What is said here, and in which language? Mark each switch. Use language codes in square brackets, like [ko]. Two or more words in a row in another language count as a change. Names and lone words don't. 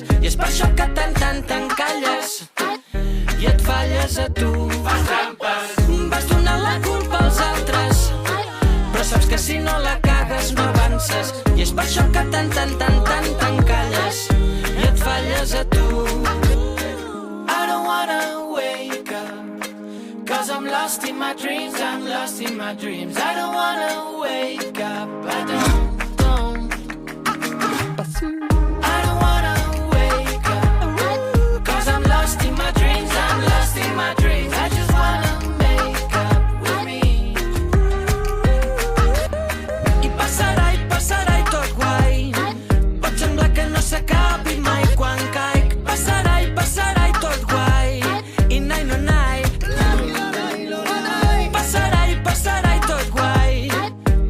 [ca] I és per això que t'encalles i et falles a tu. Fas trampes. Vas donant la culpa als altres, però saps que si no la cagues no avances. I és per això que t'encalles i et falles a tu. [en] I don't wanna wake up, 'cause I'm lost in my dreams, I'm lost in my dreams. I don't wanna wake up, I don't. I don't wanna wake up, 'cause I'm lost in my dreams, I'm lost in my dreams. I just wanna make up with me. [ca] I passarà i tot guai. Pot semblar que no s'acabi mai quan caic. Passarà i tot guai. I nai no nai. Passarà i tot guai.